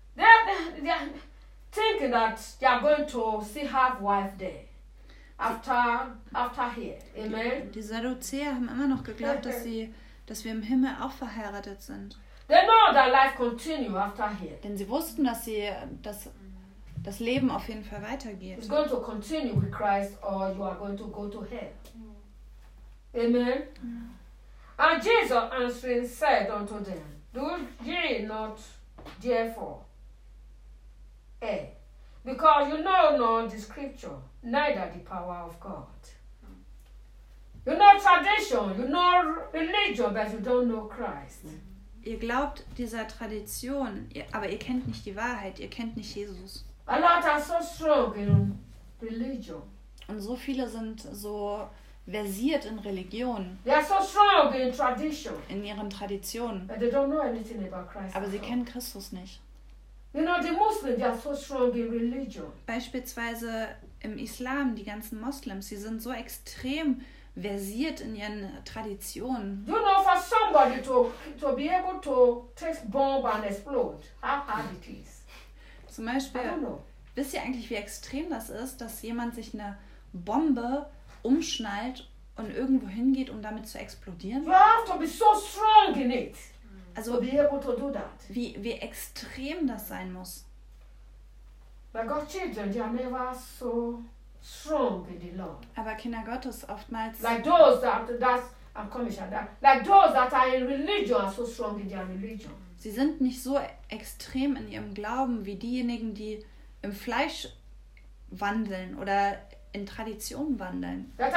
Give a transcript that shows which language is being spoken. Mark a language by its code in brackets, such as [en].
[en] They're thinking that they are going to see half wife there. After here, amen. [de] Die Sadduzäer haben immer noch geglaubt, dass wir im Himmel auch verheiratet sind. [en] They know that life continue after here. [de] Denn sie wussten, dass sie das das Leben auf jeden Fall weitergeht. [en] It's going to continue with Christ or you are going to go to hell. Amen. Yeah. And Jesus answering said unto them, do ye not therefore because you know not the scripture, neither the power of God. You know tradition, you know religion, but you don't know Christ. [de] Ihr glaubt dieser Tradition, aber ihr kennt nicht die Wahrheit, ihr kennt nicht Jesus. [en] A lot are so strong in religion. [de] Und so viele sind so versiert in Religion. [en] They are so strong in tradition. [de] In ihren Traditionen. [en] But they don't know anything about Christ. [de] Aber sie kennen Christus nicht. [en] You know, the Muslims, they are so strong in religion. [de] Beispielsweise im Islam, die ganzen Moslems, sie sind so extrem versiert in ihren Traditionen. [en] You know, for somebody to be able to take bomb and explode, how hard it is. [de] Zum Beispiel, wisst ihr eigentlich, wie extrem das ist, dass jemand sich eine Bombe umschnallt und irgendwo hingeht, um damit zu explodieren? [en] You have to be so strong in it. Also, to be able to do that. [de] Wie extrem das sein muss. [en] But God's children, they are never so strong in the Lord. [de] Aber Kinder Gottes oftmals. [en] Like those that I'm coming at that. Like those that are in religion are so strong in their religion. [de] Sie sind nicht so extrem in ihrem Glauben wie diejenigen, die im Fleisch wandeln oder in Traditionen wandeln.